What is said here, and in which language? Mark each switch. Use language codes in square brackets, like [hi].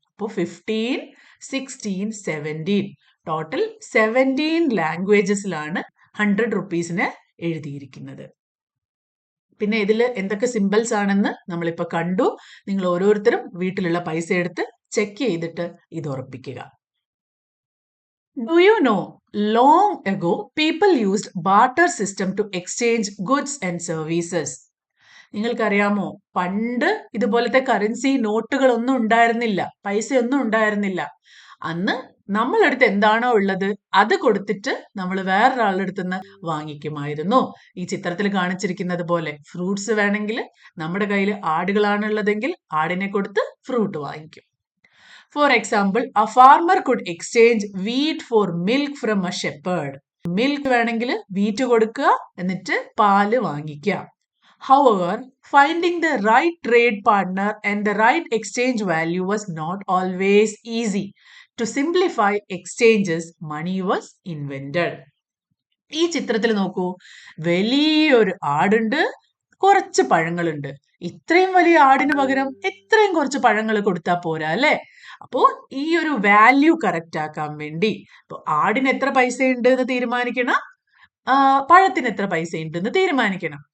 [ml] അപ്പോൾ 15, 16, 17 ടോട്ടൽ 17 ലാംഗ്വേജസിലാണ് 100 റുപ്പീസിന് എഴുതിയിരിക്കുന്നത്. പിന്നെ ഇതിൽ എന്തൊക്കെ സിംബൽസ് ആണെന്ന് നമ്മളിപ്പോൾ കണ്ടു. നിങ്ങൾ ഓരോരുത്തരും വീട്ടിലുള്ള പൈസ എടുത്ത് ചെക്ക് ചെയ്തിട്ട് ഇത് ഉറപ്പിക്കുക. [en] Do you know, long ago, people used barter system to exchange goods and services. [ml] നിങ്ങൾക്കറിയാമോ, പണ്ട് ഇതുപോലത്തെ കറൻസി നോട്ടുകളൊന്നും ഉണ്ടായിരുന്നില്ല, പൈസയൊന്നും ഉണ്ടായിരുന്നില്ല. അന്ന് നമ്മളടുത്ത് എന്താണോ ഉള്ളത് അത് കൊടുത്തിട്ട് നമ്മൾ വേറൊരാളുടെ അടുത്ത് നിന്ന് വാങ്ങിക്കുമായിരുന്നു. ഈ ചിത്രത്തിൽ കാണിച്ചിരിക്കുന്നത് പോലെ ഫ്രൂട്ട്സ് വേണമെങ്കിൽ നമ്മുടെ കയ്യിൽ ആടുകളാണുള്ളതെങ്കിൽ ആടിനെ കൊടുത്ത് ഫ്രൂട്ട് വാങ്ങിക്കും. [en] For example, a farmer could exchange wheat for milk from a shepherd. [ml] Milk വേണമെങ്കിൽ വീറ്റ് കൊടുക്കുക, എന്നിട്ട് പാല് വാങ്ങിക്കുക. [en] However, finding the right trade partner and the right exchange value was not always easy. To simplify exchanges, money was invented. [ml] ഈ ചിത്രത്തിൽ നോക്കൂ, വലിയൊരു ആടുണ്ട്, കുറച്ച് പഴങ്ങളുണ്ട്. ഇത്രയും വലിയ ആടിന് പകരം ഇത്രയും കുറച്ച് പഴങ്ങൾ കൊടുത്താൽ പോരാ അല്ലേ? അപ്പോ ഈ ഒരു വാല്യൂ കറക്റ്റ് ആക്കാൻ വേണ്ടി ഇപ്പൊ ആടിന് എത്ര പൈസ ഉണ്ട് എന്ന് തീരുമാനിക്കണം, പഴത്തിന് എത്ര പൈസ ഉണ്ടെന്ന് തീരുമാനിക്കണം.